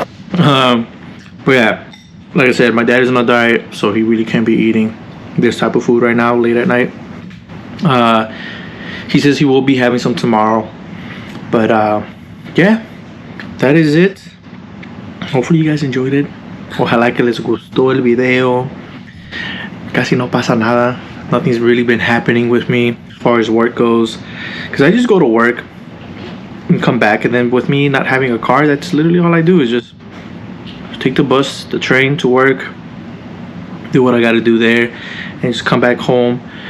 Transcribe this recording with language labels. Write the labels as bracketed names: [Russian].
[English] But yeah, like I said, my dad is on a diet, so he really can't be eating this type of food right now, late at night. He says he will be having some tomorrow. But yeah, that is it. Hopefully you guys enjoyed it. [Spanish] Ojalá que les gustó el video. Casi no pasa nada. [English] Nothing's really been happening with me as far as work goes, because I just go to work and come back, and then with me not having a car, that's literally all I do is just take the bus, the train to work, do what I gotta do there, and just come back home.